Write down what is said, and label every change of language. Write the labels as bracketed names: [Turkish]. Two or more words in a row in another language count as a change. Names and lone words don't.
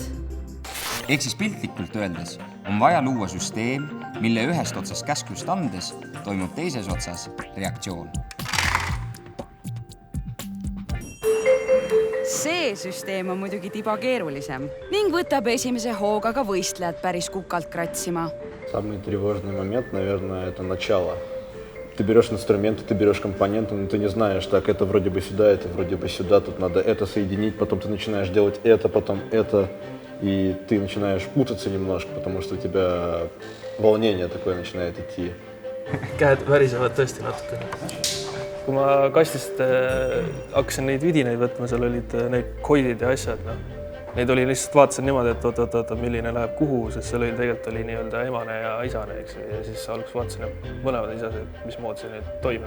[Estonian] Ehk siis piltlikult öeldes on vaja luua süsteem, mille ühest otsast käsklust andes toimub teises otsas reaktsioon. See süsteem on muidugi tiba keerulisem ning võtab esimese hooga ka võistlejad päris kukalt kratsima. [Russian] Самый тревожный момент, наверное, это начало. Ты берешь инструменты, ты берешь компоненты, но ты не знаешь, так, это вроде бы сюда, тут надо это соединить, потом ты начинаешь делать это, потом это, и ты начинаешь путаться немножко, потому что у тебя волнение такое начинает идти. [Estonian] Käed värisevad tõesti natuke. Kui ma kastist hakkasin neid vidinaid võtma, seal olid need koidid ja asjad. Neid oli lihtsalt vaatasin niimoodi, et oot, milline läheb kuhu, sest seal tegelikult oli nii-öelda emane ja isane. Ja siis alguses vaatasin, et mõlemad isased, mis mood see nüüd toimib.